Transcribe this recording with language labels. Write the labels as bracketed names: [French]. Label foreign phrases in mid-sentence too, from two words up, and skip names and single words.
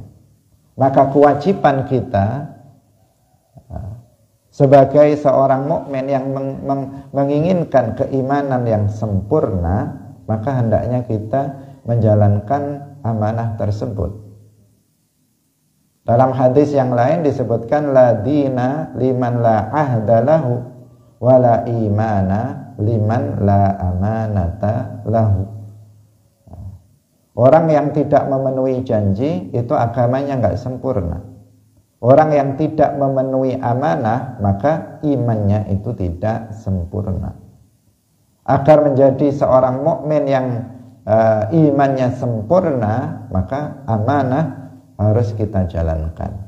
[Indonesian] Maka kewajiban kita sebagai seorang mukmin yang menginginkan keimanan yang sempurna, maka hendaknya kita menjalankan amanah tersebut. Dalam hadis yang lain disebutkan, [Arabic] لا دين لمن لا عهد له ولا إيمان لمن لا أمانة له. [Indonesian] Orang yang tidak memenuhi janji itu agamanya enggak sempurna. Orang yang tidak memenuhi amanah, maka imannya itu tidak sempurna. Agar menjadi seorang mukmin yang imannya sempurna, maka amanah harus kita jalankan.